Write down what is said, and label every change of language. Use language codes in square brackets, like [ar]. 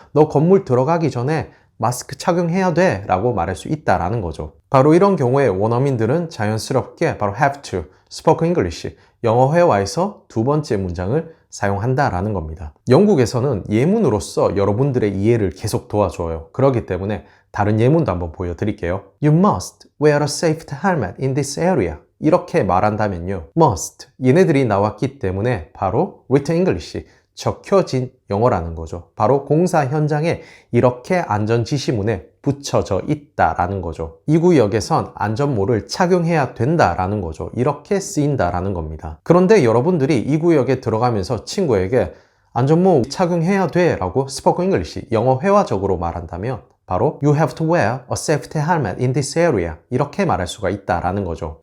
[ko] 너 건물 들어가기 전에 마스크 착용해야 돼 라고 말할 수 있다라는 거죠. 바로 이런 경우에 원어민들은 자연스럽게 바로 have to, spoken English, 영어 회화에서 두 번째 문장을 사용한다라는 겁니다. 영국에서는 예문으로서 여러분들의 이해를 계속 도와줘요. 그렇기 때문에 다른 예문도 한번 보여드릴게요. [en] You must wear a safety helmet in this area. [ko] 이렇게 말한다면요. must, 얘네들이 나왔기 때문에 바로 written English, 적혀진 영어라는 거죠. 바로 공사 현장에 이렇게 안전지시문에 붙여져 있다라는 거죠. 이 구역에선 안전모를 착용해야 된다라는 거죠. 이렇게 쓰인다라는 겁니다. 그런데 여러분들이 이 구역에 들어가면서 친구에게 안전모 착용해야 돼 라고 spoken English, 영어 회화적으로 말한다면 바로 [en] You have to wear a safety helmet in this area [ko] 이렇게 말할 수가 있다라는 거죠.